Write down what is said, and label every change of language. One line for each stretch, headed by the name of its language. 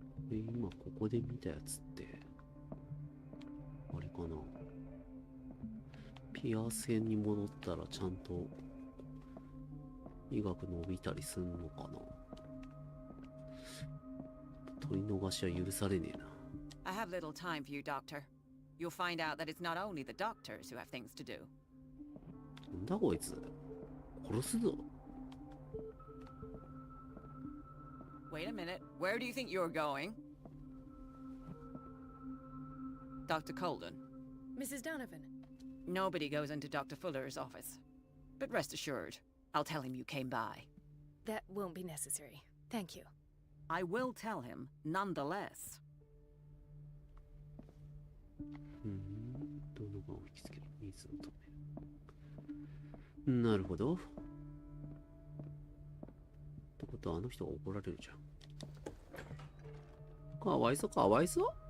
Japanese: 今ここで見たやつってあれかな。ピアス編に戻ったらちゃんと医学伸びたりすんのかな。取り逃しは許されねえな。
English: I have little time for you, Doctor. You'll find out that it's not only the doctors who have things to do.
Japanese: なんだこいつ、殺すぞ。
English: Wait a minute. Where do you think you're going? Dr. Colden. Mrs. Donovan. Nobody goes into Dr. Fuller's office. But rest assured, I'll tell him you came by. That won't be necessary. Thank you. I will tell him, nonetheless.
Japanese: どのがを引きつける、水を止める。なるほど。ってことはあの人が怒られるじゃん。かわいそうかわいそう。